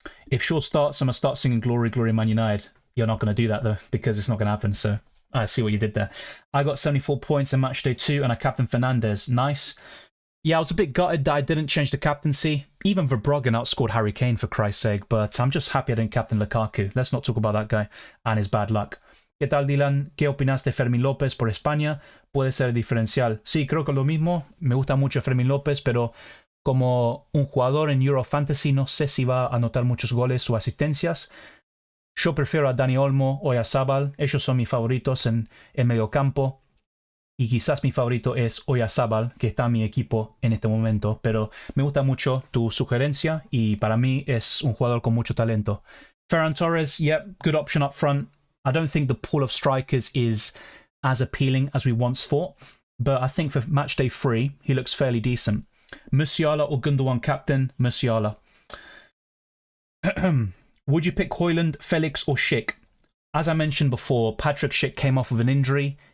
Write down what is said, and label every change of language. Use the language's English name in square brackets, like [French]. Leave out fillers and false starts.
[English] If Shaw starts, I'm going to start singing Glory, Glory, Man United. You're not going to do that, though, because it's not going to happen. So I see what you did there. I got 74 points in Matchday 2, and I captained Fernandes. Nice. Yeah, I was a bit gutted that I didn't change the captaincy. Even Verbruggen outscored Harry Kane, for Christ's sake. But I'm just happy I didn't captain Lukaku. Let's not talk about that guy and his bad luck. [Spanish] ¿Qué tal, Dylan? ¿Qué opinas de Fermín López por España? Puede ser diferencial. Sí, creo que lo mismo. Me gusta mucho Fermín López, pero como un jugador en Euro Fantasy no sé si va a anotar muchos goles o asistencias. Yo prefiero a Dani Olmo o a Oyarzabal. Ellos son mis favoritos en el mediocampo. Y quizás mi favorito es Oyarzabal, que está en mi equipo en este momento. Pero me gusta mucho tu sugerencia y para mí es un jugador con mucho talento. [English] Ferran Torres, yep, good option up front. I don't think the pool of strikers is as appealing as we once thought, but I think for Matchday 3, he looks fairly decent. Musiala or Gundogan captain? Musiala. Would you pick Højlund, Felix or Schick? As I mentioned before, Patrick Schick came off with an injury.